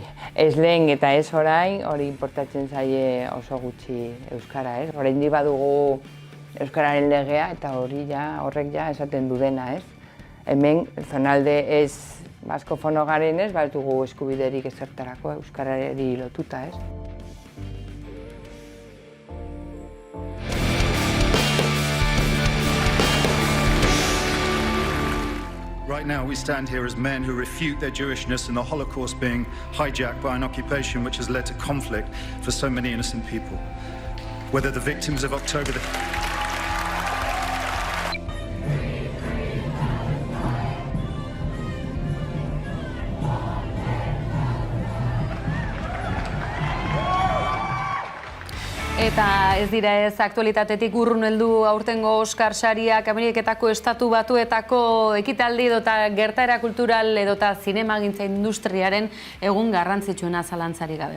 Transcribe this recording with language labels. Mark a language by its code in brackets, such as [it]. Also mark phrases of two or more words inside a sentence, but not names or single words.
[eu] Ez lehen eta ez orain, hori importatzen zaie oso gutxi euskara, ez? Oraindik badugu euskararen legea eta horrek ja esaten du dena, ez? Hemen, zonalde ez baskofono garen ez, ez dugu eskubiderik ezertarako euskarari lotuta, ez? [en] Right now we stand here as men who refute their Jewishness and the Holocaust being hijacked by an occupation which has led to conflict for so many innocent people. Whether the victims of October the... [eu] Eta ez dira ez aktualitatetik urrun heldu aurtengo Oscar sariak Ameriketako Estatu Batuetako ekitaldi edota gertaera kultural edota zinemagintza industriaren egun garrantzitsuena zalantzari gabe.